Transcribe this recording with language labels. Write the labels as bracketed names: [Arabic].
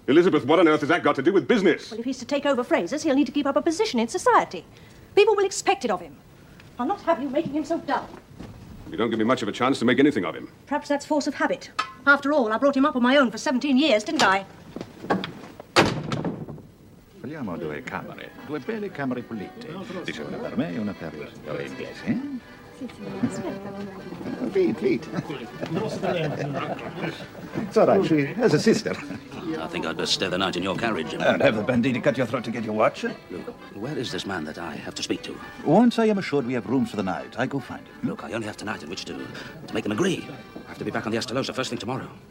[English] Elizabeth, what on earth has that got to do with business? Well, if he's to take over Fraser's, he'll need to keep up a position in society. People will expect it of him. I'll not have you making him so dull. You don't give me much of a chance to make anything of him. Perhaps that's force of habit. After all, I brought him up on my own for 17 years, didn't I? [Italian] Vogliamo due camere, due belle camere pulite. Dice una per me e una per il inglese. [English] Feet. It's all right, she has a sister. I think I'd best stay the night in your carriage. And have the banditti cut your throat to get your watch. Look, where is this man that I have to speak to? Once I am assured we have rooms for the night, I go find him. Look, I only have tonight in which to make them agree. I have to be back on the Estolosa first thing tomorrow.